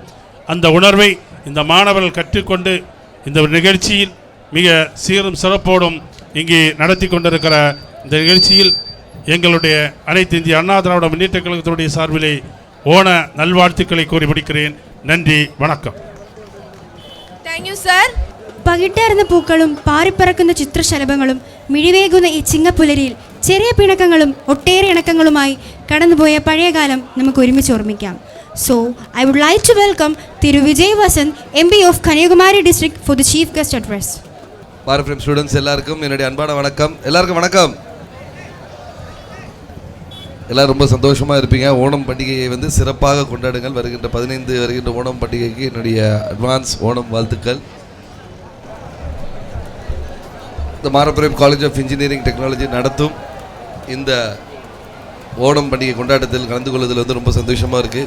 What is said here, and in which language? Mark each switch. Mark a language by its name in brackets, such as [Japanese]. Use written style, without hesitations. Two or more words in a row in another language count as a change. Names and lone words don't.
[Tamil] அந்த உணர்வை இந்த மாணவர்கள் கற்றுக்கொண்டு இந்த நிகழ்ச்சியில் மிக சீரும் சிறப்போடும் இங்கே நடத்தி கொண்டிருக்கிற இந்த நிகழ்ச்சியில் எங்களுடைய அனைத்து இந்திய அண்ணா திராவிட முன்னேற்ற கழகத்தினுடைய சார்பிலே ஓண நல்வாழ்த்துக்களை கூறி முடிக்கிறேன். நன்றி, வணக்கம். [English] thank you sir. [Malayalam] പകിട്ടേറുന്ന പൂക്കളും പാറിപ്പറക്കുന്ന ചിത്രശലഭങ്ങളും മിഴിവേകുന്ന ഈ ചിങ്ങപ്പുലരിയിൽ ചെറിയ പിണക്കങ്ങളും ഒട്ടേറെ ഇണക്കങ്ങളുമായി കടന്നുപോയ പഴയകാലം നമുക്ക് ഒരുമിച്ച് ഓർമ്മിക്കാം. [English] so I would like to welcome Thiru Vijay Vasanth MP of Kanyakumari District for the chief guest address. [Tamil] பாரஃப்ரேம் ஸ்டூடெண்ட்ஸ் எல்லாருக்கும் என்னுடைய அன்பான வணக்கம். எல்லாருக்கும் வணக்கம். எல்லோரும் ரொம்ப சந்தோஷமாக இருப்பீங்க. ஓணம் பண்டிகையை வந்து சிறப்பாக கொண்டாடுங்கள். வருகின்ற 15 வருகின்ற ஓணம் பண்டிகைக்கு என்னுடைய அட்வான்ஸ் ஓணம் வாழ்த்துக்கள். இந்த மாரப்புரம் காலேஜ் ஆஃப் இன்ஜினியரிங் டெக்னாலஜி நடத்தும் இந்த ஓணம் பண்டிகை கொண்டாட்டத்தில் கலந்து கொள்வதில் வந்து ரொம்ப சந்தோஷமாக இருக்குது.